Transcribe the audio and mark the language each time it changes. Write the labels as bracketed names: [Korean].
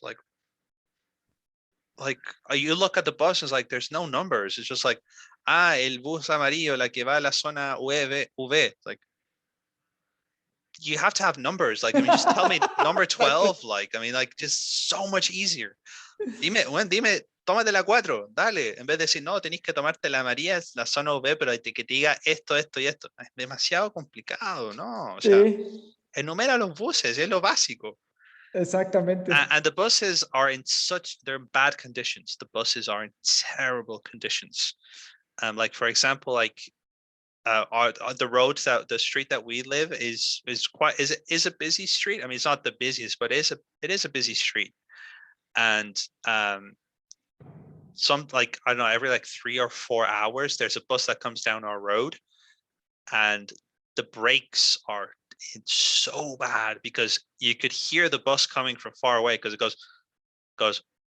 [English] Like you look at the bus, it's like there's no numbers. It's just like, [Spanish] el bus amarillo, la que va a la zona UV. [English] Like, you have to have numbers. Like, I mean, just tell me number 12. Like, I mean, like, just so much easier. [Spanish] Dime, tómate la 4, dale. En vez de decir, no, tenés que tomarte la amarilla, la zona UV, pero que te diga esto, esto y esto. Es demasiado complicado, ¿no? O sea, enumera los buses, es lo básico. Exactamente. [English] And the buses are they're in bad conditions. The buses are in terrible conditions. Like, for example, like, the roads, that the street that we live is a busy street. I mean, it's not the busiest, but it is a busy street. And some, like, I don't know, every like 3 or 4 hours, there's a bus that comes down our road, and the brakes are so bad because you could hear the bus coming from far away, because it goes